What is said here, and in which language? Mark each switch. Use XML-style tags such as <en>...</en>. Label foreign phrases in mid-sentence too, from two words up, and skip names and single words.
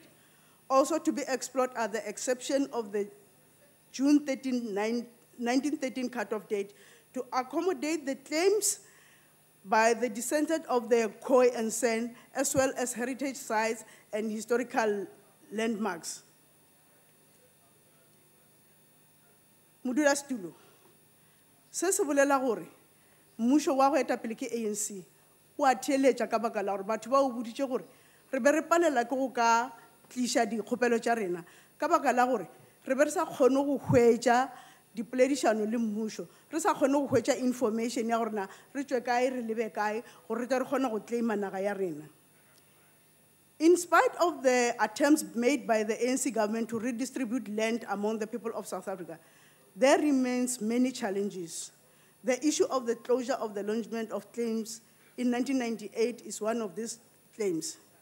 <en>Also to be explored are the exception of the June 13, 1913 cutoff date to accommodate the claims by the descendants of the Khoi and Sen, as well as heritage sites and historical landmarks.</en> <nso>Modulasetulo, se se bolela gore mmušo wa go eta pele ke ANC o a theeletša ka baka la gore batho ba o boditše gore re be re palela ke go ka tliša dikgopelo tša rena ka baka la gore re be re sa kgone go hwetša dipoledišano le mmušo, re sa kgone go hwetša information ya gore na re tšwe kae re lebe kae gore re tle re kgone go claima naga ya rena.</nso> <en>In spite of the attempts made by the ANC government to redistribute land among the people of South Africa, there remains many challenges. The issue of the closure of the lodgement of claims in 1998 is one of these claims.</en>